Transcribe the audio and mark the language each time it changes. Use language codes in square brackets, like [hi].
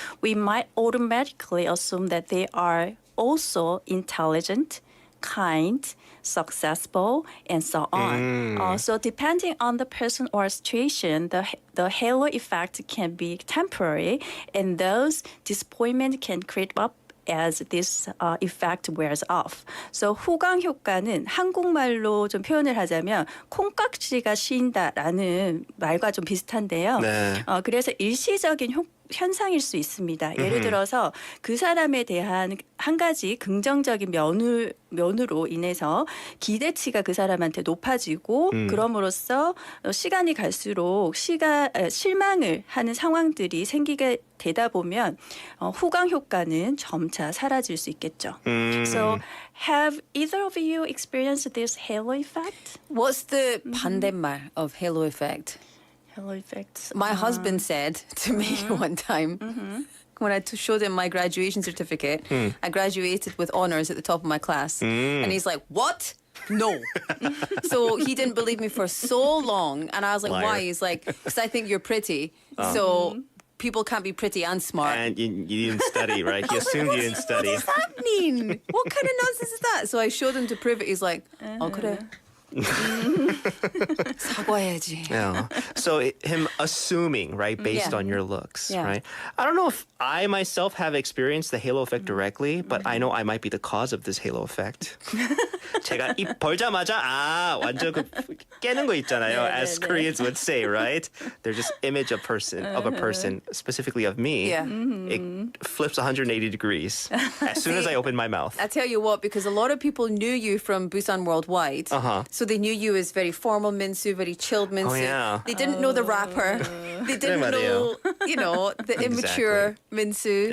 [en] We might automatically assume that they are also intelligent, kind, successful, and so on. So depending on the person or situation, the halo effect can be temporary, and those disappointment can creep up as this effect wears off. [ko] So 후광 효과는 한국말로 좀 표현을 하자면 콩깍지가 씌인다라는 말과 좀 비슷한데요. 네. 그래서 일시적인 현상일 수 있습니다. 예를 들어서 그 사람에 대한 한 가지 긍정적인 면으로 인해서 기대치가 그 사람한테 높아지고 그럼으로써 시간이 갈수록 실망을 하는 상황들이 생기게 되다 보면 후광 효과는 점차 사라질 수 있겠죠. [en] So have either of you experienced this halo effect? What's the 반대말 of halo effect? Halo effect. My husband said to me one time, when I showed him my graduation certificate, I graduated with honors at the top of my class. And he's like, what? No. So he didn't believe me for so long. And I was like, Liar. why? He's like, because I think you're pretty. So people can't be pretty and smart. And you didn't study, right? He assumed you didn't study. What does that mean? What kind of nonsense is that? So I showed him to prove it. He's like, 그래. [ko] 사과해야지. [en] Yeah. So him assuming, right, based Yeah. on your looks, Yeah. right? I don't know if I myself have experienced the halo effect directly, but I know I might be the cause of this halo effect. [ko] 제가 입 벌자마자 완전 깨는 거 있잖아요, [en] as Koreans would say, right? They're just image of a person, specifically of me. Yeah. It flips 180 degrees as soon as I open my mouth. I tell you what, because a lot of people knew you from Busan Worldwide. Uh-huh. So So they knew you as very formal Minsu, very chilled Minsu. Oh, yeah. They didn't know the rapper. They didn't know, the immature Minsu.